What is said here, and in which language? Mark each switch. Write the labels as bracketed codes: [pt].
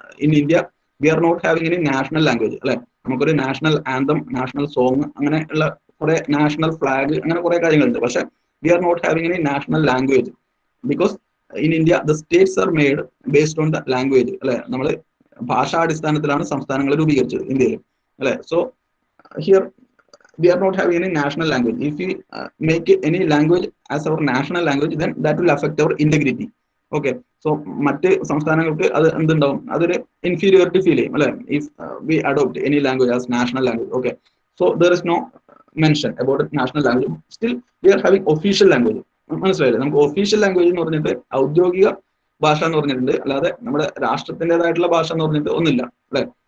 [en] in India we are not having any national language [ml] അല്ലെ. നമുക്കൊരു national anthem, national song, അങ്ങനെയുള്ള കുറെ national flag, അങ്ങനെ കുറെ കാര്യങ്ങളുണ്ട്. [en] പക്ഷെ we are not having any national language because in India the states are made based on the language അല്ലെ. [ml] നമ്മൾ ഭാഷാടിസ്ഥാനത്തിലാണ് സംസ്ഥാനങ്ങൾ രൂപീകരിച്ചത് ഇന്ത്യയിൽ അല്ലെ. [en] So here we are not having any national language. If we make any language as our national language, then that will affect our integrity. [ml] Okay, so മറ്റ് സംസ്ഥാനങ്ങൾക്ക് അത് എന്തുണ്ടാവും, അതൊരു ഇൻഫീരിയോറിറ്റി ഫീൽ ചെയ്യും അല്ലെ, [en] If we adopt any language as national language. Okay, so there is no mention about national language. Still we are having official language. [ml] മനസ്സിലായില്ലേ? നമുക്ക് official language എന്ന് പറഞ്ഞിട്ട് ഔദ്യോഗിക ഭാഷ എന്ന് പറഞ്ഞിട്ടുണ്ട്, അല്ലാതെ നമ്മുടെ രാഷ്ട്രത്തിൻ്റെതായിട്ടുള്ള ഭാഷ എന്ന് പറഞ്ഞിട്ട് ഒന്നില്ല അല്ലെ.